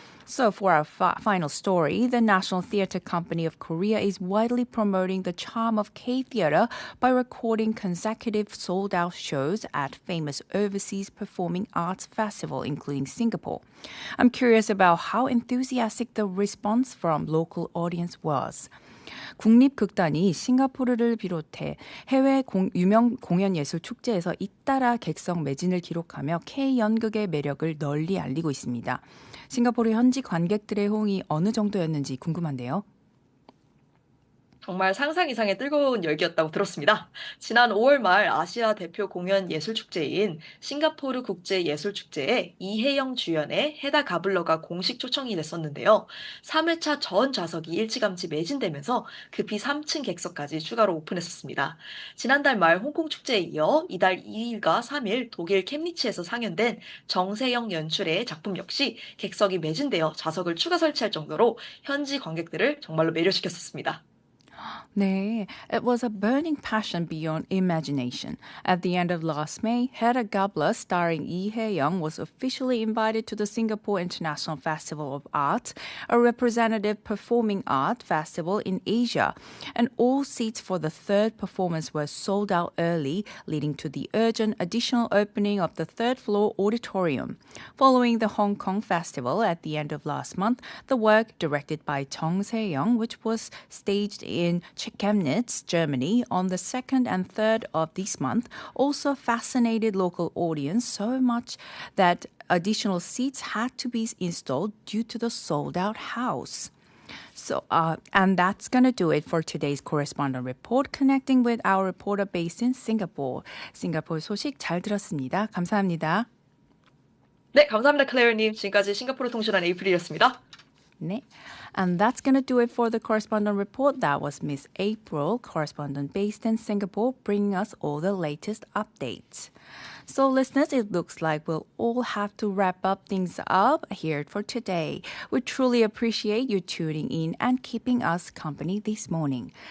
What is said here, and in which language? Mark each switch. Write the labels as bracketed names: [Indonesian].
[English] So for our final story, the National Theatre Company of Korea is widely promoting the charm of K-theatre by recording consecutive sold-out shows at famous overseas performing arts festival, including Singapore. I'm curious about how enthusiastic the response from local audience was. [Korean] 국립극단이 싱가포르를 비롯해 해외 유명 공연예술 축제에서 잇따라 객석 매진을 기록하며 K-연극의 매력을 널리 알리고 있습니다. 싱가포르 현지 관객들의 호응이 어느 정도였는지 궁금한데요. 정말 상상 이상의 뜨거운 열기였다고 들었습니다. 지난 5월 말 아시아 대표 공연 예술축제인 싱가포르 국제예술축제에 이혜영 주연의 헤다 가블러가 공식 초청이 됐었는데요. 3회차 전 좌석이 일찌감치 매진되면서 급히 3층 객석까지 추가로 오픈했었습니다. 지난달 말 홍콩 축제에 이어 이달 2일과 3일 독일 켐니치에서 상연된 정세영 연출의 작품 역시 객석이 매진되어 좌석을 추가 설치할 정도로 현지 관객들을 정말로 매료시켰었습니다. [English] 네, it was a burning passion beyond imagination. At the end of last May, Hedda Gabler starring Lee Hae-young was officially invited to the Singapore International Festival of Art, a representative performing art festival in Asia. And all seats for the third performance were sold out early, leading to the urgent additional opening of the third floor auditorium. Following the Hong Kong festival at the end of last month, the work, directed by Jung Se-young, which was staged in Chemnitz, Germany, on the 2nd and 3rd of this month, also fascinated local audience so much that additional seats had to be installed due to the sold-out house. So, and that's going to do it for today's correspondent report, connecting with our reporter based in Singapore. [Korean] 싱가포르 소식 잘 들었습니다. 감사합니다. 네, 감사합니다, 클레어님. 지금까지 싱가포르 통신원 에이프릴이었습니다. 네. [English] And that's going to do it for the correspondent report. That was Miss April, correspondent based in Singapore, bringing us all the latest updates. So listeners, it looks like we'll all have to wrap up things up here for today. We truly appreciate you tuning in and keeping us company this morning.